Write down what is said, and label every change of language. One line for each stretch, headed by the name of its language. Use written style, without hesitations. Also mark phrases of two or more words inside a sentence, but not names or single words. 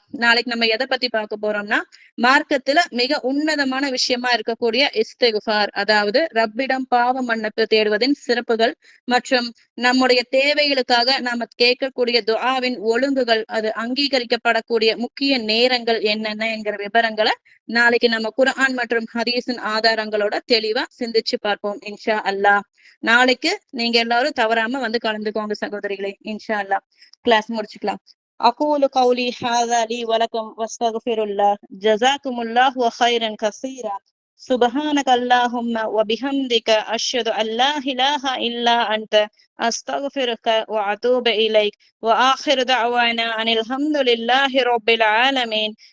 Tamil: நாளைக்கு நம்ம எதை பத்தி பார்க்க போறோம்னா, மார்க்கத்துல மிக உன்னதமான விஷயமா இருக்கக்கூடிய இஸ்திக்ஃபார், அதாவது ரப்பிடம் பாவ மன்னிப்பு தேடுவதின் சிறப்புகள் மற்றும் நம்முடைய தேவைகளுக்காக நாம கேட்கக்கூடிய துஆவின் ஒழுங்குகள், அது அங்கீகரிக்கப்படக்கூடிய முக்கிய நேரங்கள் என்னென்ன என்கிற விவரங்களை நாளைக்கு நம்ம குர்ஆன் மற்றும் ஹதீஸின் ஆதாரங்களோட தெளிவா சிந்திச்சு பார்ப்போம்
Arabic: إن شاء الله.
Tamil: நாளைக்கு நீங்க எல்லாரும் தவறாம வந்து கலந்துக்கோங்க சகோதரிகளே.
Arabic: إن شاء الله.
Tamil: கிளாஸ் முடிச்சுக்கலாம்.
Arabic: أقول قولي هذا لي ولكم واستغفر الله. جزاكم الله خيرا كثيرا. سبحانك اللهم وبحمدك أشهد أن لا إله إلا أنت أستغفرك وأتوب إليك. وآخر دعوانا أن الحمد لله رب العالمين.